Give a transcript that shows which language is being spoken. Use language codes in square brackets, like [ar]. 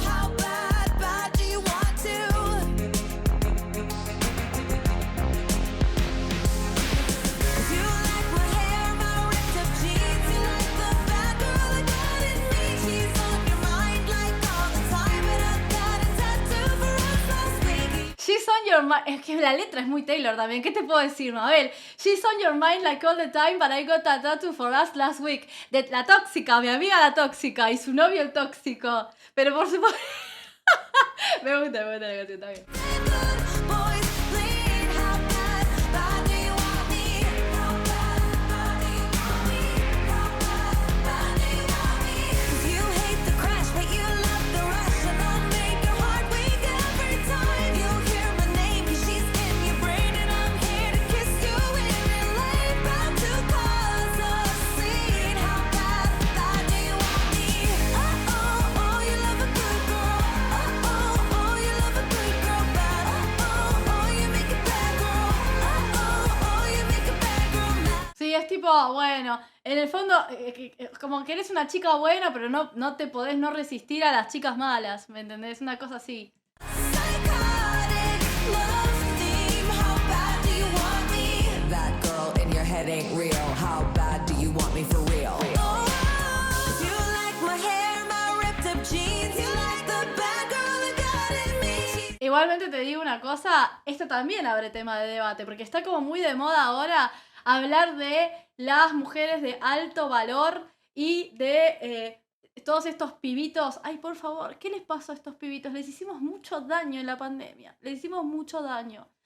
[en] How bad, bad do you want to? 'Cause you like my hair, my ripped up jeans. You like the bad girl that got in me. She's on your mind like all the time, but I've got a tattoo for us last week. She's on your mind. [es] Es que la letra es muy Taylor también. ¿Qué te puedo decir, Mabel? [en] She's on your mind like all the time, but I got a tattoo for us last week. [es] De la tóxica, mi amiga la tóxica y su novio el tóxico. Pero por supuesto. me gusta la canción también. [en] Good boys, please, how bad, bad do you want me? How bad, bad do you want me? How bad, bad do you want me? 'Cause you hate the crash, but you love the rush, and I'll make your heart weak every time you hear my name. 'Cause she's in your brain, and I'm here to kiss you in real life. About to cause a scene. How bad, bad do you want me? Oh, you love a good girl. Oh, you love a good girl bad. Oh, you make a bad girl. Oh, you make a bad girl mad. [es] Sí, es tipo, bueno, en el fondo, como que eres una chica buena, pero no te podés no resistir a las chicas malas, ¿me entendés? Una cosa así. [en] Psychotic love theme. How bad do you want me? That girl in your head ain't real. How bad do you want me for real? Oh, you like my hair, my ripped up jeans. You like the bad girl that got in me. [es] Igualmente te digo una cosa, esto también abre tema de debate, porque está como muy de moda ahora hablar de las mujeres de alto valor y de todos estos pibitos. Ay, por favor, ¿qué les pasó a estos pibitos? Les hicimos mucho daño en la pandemia, les hicimos mucho daño.